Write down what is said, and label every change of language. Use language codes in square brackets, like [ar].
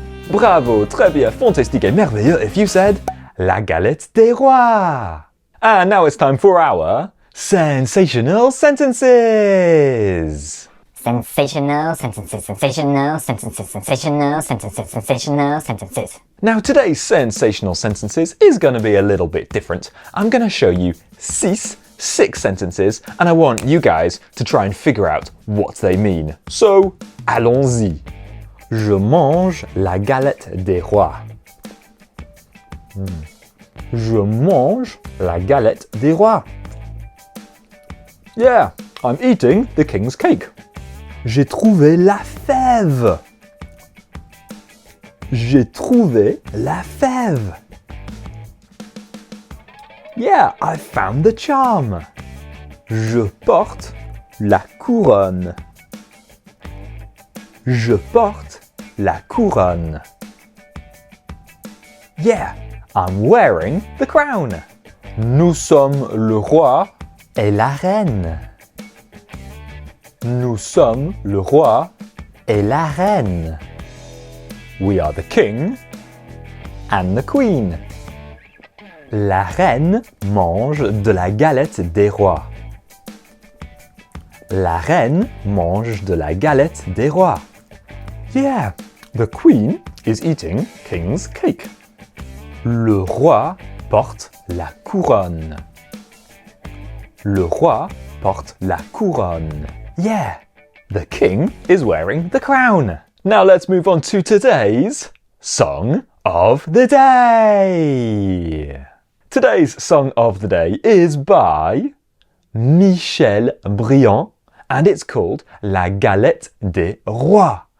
[fr] Bravo, très bien, fantastique et merveilleux [en] if you said [fr] la galette des rois. [en] And now it's time for our Sensational Sentences. Sensational sentences, sensational sentences, sensational sentences, sensational sentences. Now today's Sensational Sentences is going to be a little bit different. I'm going to show you six sentences and I want you guys to try and figure out what they mean. [fr] So, allons-y. Je mange la galette des rois. Je mange la galette des rois. [en] Yeah, I'm eating the king's cake. [fr] J'ai trouvé la fève. J'ai trouvé la fève. [en] Yeah, I found the charm. [fr] Je porte la couronne. Je porte la couronne. [en] Yeah, I'm wearing the crown. [fr] Nous sommes le roi et la reine. Nous sommes le roi et la reine. [en] We are the king and the queen. [fr] La reine mange de la galette des rois. La reine mange de la galette des rois. [en] Yeah, the queen is eating king's cake. [fr] Le roi porte la couronne. Le roi porte la couronne. [en] Yeah, the king is wearing the crown. Now let's move on to today's Song of the Day. Today's Song of the Day is by Michel Briant and it's called La Galette des Rois.